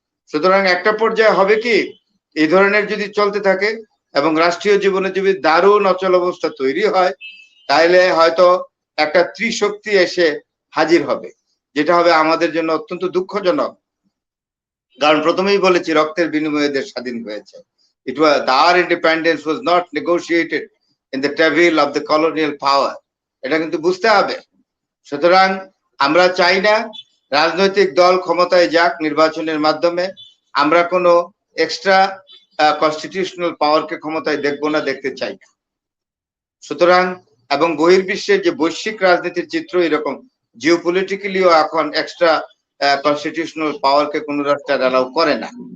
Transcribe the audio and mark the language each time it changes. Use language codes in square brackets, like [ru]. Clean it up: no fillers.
[bn] সুতরাং একটা পর্যায়ে হবে কি, এই ধরনের যদি চলতে থাকে এবং রাষ্ট্রীয় জীবনে যদি দারুণ অচল অবস্থা তৈরি হয়, তাহলে হয়তো একটা ত্রিশক্তি এসে হাজির হবে, যেটা হবে আমাদের জন্য অত্যন্ত দুঃখজনক। কারণ প্রথমেই বলেছি, রক্তের বিনিময়ে দেশ স্বাধীন হয়েছে। [en] It was, our independence was not negotiated in the table of the colonial power. [bn] এটা কিন্তু বুঝতে হবে। সুতরাং আমরা চাই না রাজনৈতিক দল ক্ষমতায় যাক নির্বাচনের মাধ্যমে। আমরা কোনো এক্সট্রা কনস্টিটিউশনাল পাওয়ারকে ক্ষমতায় দেখবো না, দেখতে চাই না। সুতরাং এবং বহির্বিশ্বের যে বৈশ্বিক রাজনীতির চিত্র এরকম, জিওপলিটিক্যালিও এখন এক্সট্রা কনস্টিটিউশনাল পাওয়ারকে কোনো রাষ্ট্র অ্যালাউ করে না।